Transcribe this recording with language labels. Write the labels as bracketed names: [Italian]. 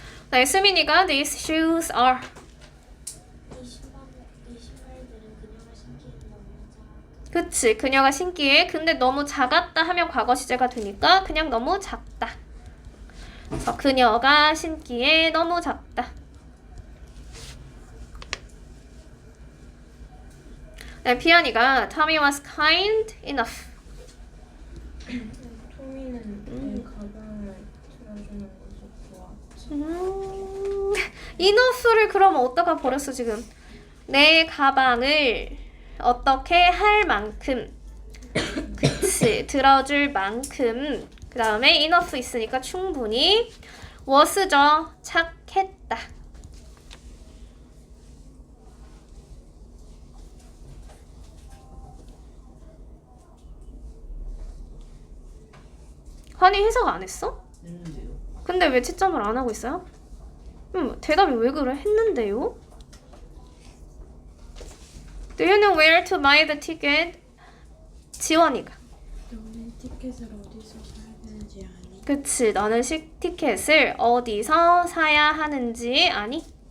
[Korean] 네, [English] 수민이가 these shoes are [Korean] 이 신발들은 그녀가 신기해도 너무 작아. 그치, 그녀가 신기해. 근데 너무 작았다 하면 과거 시제가 되니까 그냥 너무 작다. 그래서 그녀가 신기해 너무 작다. 네, [English] 피아니가 Tommy was kind enough. [Korean] 토미는 내 가방을 들어주는 것이 좋았지. enough를 그럼 어디다가 버렸어 지금? 내 가방을 어떻게 할 만큼 그치 들어줄 만큼 그 다음에 enough 있으니까 충분히 was죠 착했다. 환희 해석 안 했어? 했는데요. 근데 왜 채점을 안 하고 있어요? 대답이 왜 그래? 했는데요? [English] Do you know where to buy the ticket? [Korean] 지원이가. 너는 티켓을 어디서 사야 되는지 아니? 그치, 너는 티켓을 어디서 사야 하는지 아니?